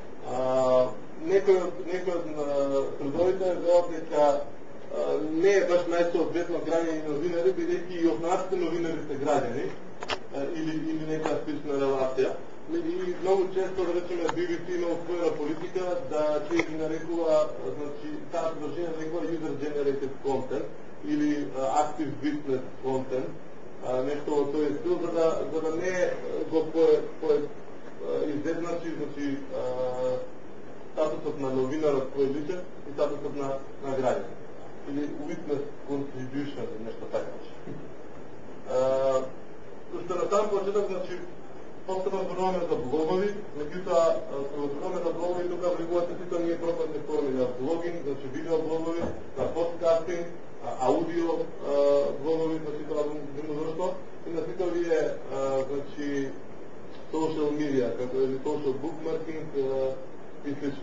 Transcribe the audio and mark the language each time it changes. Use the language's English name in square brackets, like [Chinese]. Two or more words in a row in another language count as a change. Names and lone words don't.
[Macedonian] Некој од трудовите велат дека не е баш најсоодветно граѓани новинари, бидејќи и овнаците новинари се граѓани или нека слична релација. И многу често, да речеме, BBC има своја политика да ќе ги нарекува, значи, таа содржина нарекува [English] user-generated content [Macedonian] или [English] active witness content, [Macedonian] нешто во тој стил, за да не го изедначи, значи, статусот на новинарот кој личен и статусот на граѓан. Или [English] witness contribution, [Macedonian] нешто така. Уште на сам почеток, значи, посебно зборуваме за блогови, меѓутоа, кога зборуваме за блогови, тука влегуваат сите оние пропадни форми на блогинг, значи видео блогови, на подкастинг, аудио блогови, значи тоа демозорство, и на сите овие, значи, [English] social media, [Macedonian] како е [English] social bookmarking [Macedonian] и слично.